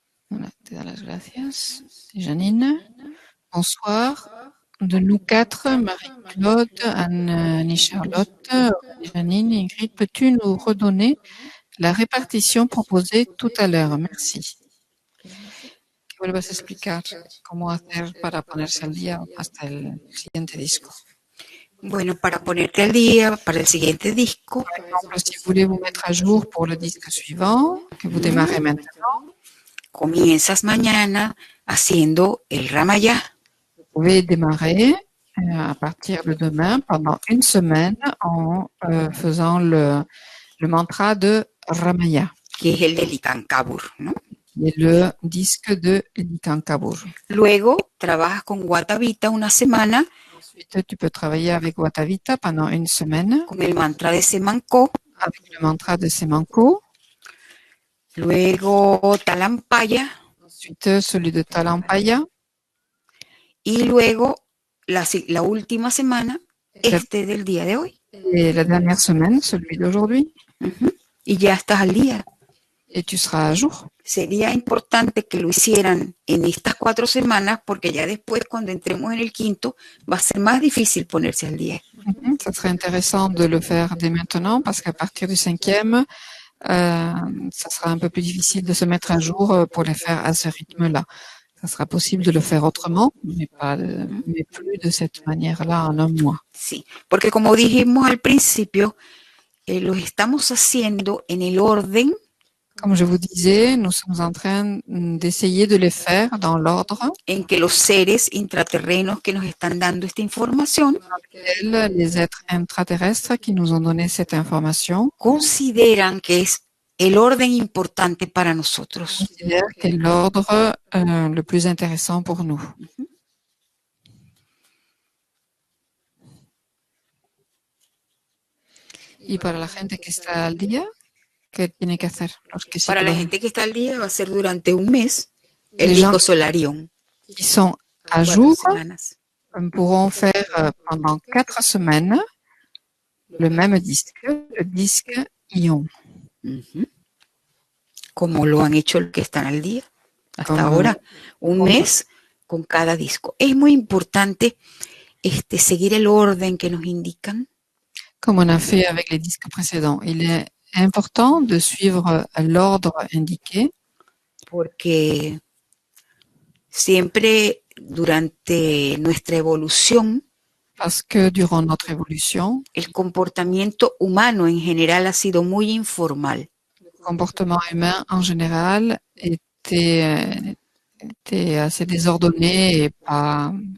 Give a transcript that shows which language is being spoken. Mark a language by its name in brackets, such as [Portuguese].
[French] Voilà, [Spanish] te da las gracias. Janine, [French] bonsoir. De nous 4, Marie-Claude, Anne-Charlotte, Janine, Ingrid, peux-tu nous redonner la répartition proposée tout à l'heure? Merci. [Spanish] Que vuelvas a explicar cómo hacer para ponerse al día hasta el siguiente disco. Bueno, para ponerte al día para el siguiente disco. [French] Par exemple, si vous voulez vous mettre à jour pour le disque suivant, que vous démarrez maintenant. [Spanish] Comienzas mañana haciendo el Ramayá. [French] Vous pouvez démarrer à partir de demain pendant une semaine en faisant le mantra de Ramaya. [Spanish] Que es el de Licancabur, ¿no? [French] Y le disque de Licancabur. [Spanish] Luego trabajas con Guatavita una semana. [French] Ensuite, tu peux travailler avec Guatavita pendant une semaine. [Spanish] Con el mantra de Semanco. [French] Avec le mantra de Semanco. [Spanish] Luego Talampaya. [French] Ensuite, celui de Talampaya. [Spanish] Y luego la última semana, del día de hoy. [French] Et la dernière semaine, celui d'aujourd'hui. [Spanish] Y ya estás al día. [French] Et tu seras à jour. [Spanish] Sería importante que lo hicieran en estas 4 semanas porque ya después, cuando entremos en el quinto, va a ser más difícil ponerse al día. [French] Ça serait intéressant de le faire dès maintenant parce qu'à partir du 5e, ça sera un peu plus difficile de se mettre à jour pour les faire à ce rythme-là. Ça sera posible de le faire autrement, mais plus de cette manière-là en un mois. [Spanish] Sí, porque como dijimos al principio, lo estamos haciendo en el orden. [French] Comme je vous disais, nous sommes en train d'essayer de les faire dans l'ordre [Spanish] en que los seres intraterrenos que nos están dando esta información [French] les êtres intraterrestres qui nous ont donné cette information [Spanish] consideran que es el orden importante para nosotros. [French] Considèrent que c'est l'ordre le plus intéressant pour nous. [Spanish] Y para la gente que está al día, ¿qué tiene que hacer? Para la gente que está al día va a ser durante un mes el disco Solarion. [French] Qui sont à jour pourront faire pendant 4 semaines le même disque, le disque Ion. [Spanish] Como lo han hecho los que están al día hasta ahora, un mes con cada disco. Es muy importante seguir el orden que nos indican. [French] Comme on a fait avec les disques précédents. Il est important de suivre l'ordre indiqué. [Spanish] Porque siempre durante nuestra evolución, [French] parce que durant notre évolution, [Spanish] el comportamiento humano en general ha sido muy informal. [French] Le comportement humain en général était assez désordonné et pas